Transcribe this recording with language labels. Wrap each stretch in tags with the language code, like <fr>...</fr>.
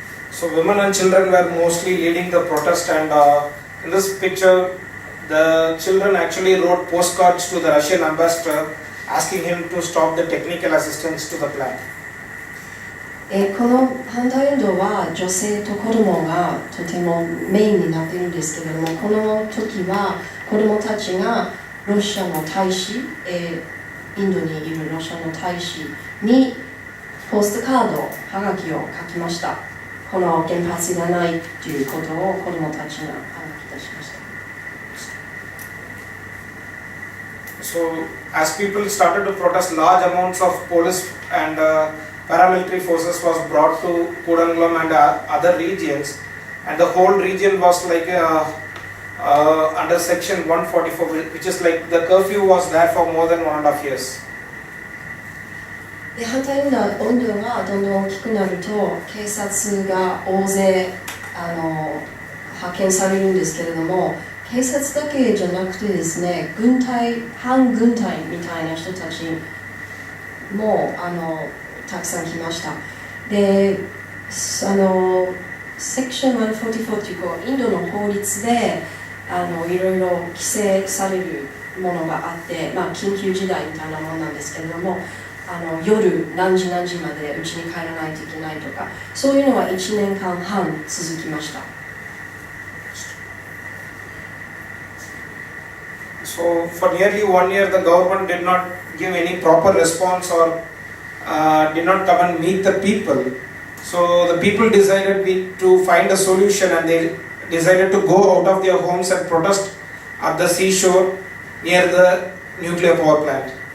<en>So women and children were mostly leading the protest, and in this picture, the children actually wrote postcards to the Russian ambassador, asking him to stop the technical assistance to the plan.</en> <ja>この反対運動は女性と子供がとてもメインになっているんですけれども、この時は子供たちがロシアの大使、インドにいるロシアの大使にポストカード、はがきを書きました。この原発いらないということを子供たちがはがき出しました。</ja> <en>So as people started to protest, large amounts of police and paramilitary forces was brought to Kudangalam and other regions, and the whole region was like under section 144, which is like the curfew was there for more than 1.5 years.</en> <ja>で反対運動がどんどん大きくなると警察が大勢派遣されるんですけれども、警察だけじゃなくてですね、反軍隊みたいな人たちもたくさん来ました。で、セクション144というインドの法律でいろいろ規制されるものがあって、緊急事態みたいなものなんですけれども、夜何時何時まで家に帰らないといけないとか、そういうのは1年間半続きました。</ja> <en>So for nearly 1 year, the government did not give any proper response or did not come and meet the people. So the people decided to find a solution, and they decided to go out of their homes and protest at the seashore near the nuclear power plant.</en>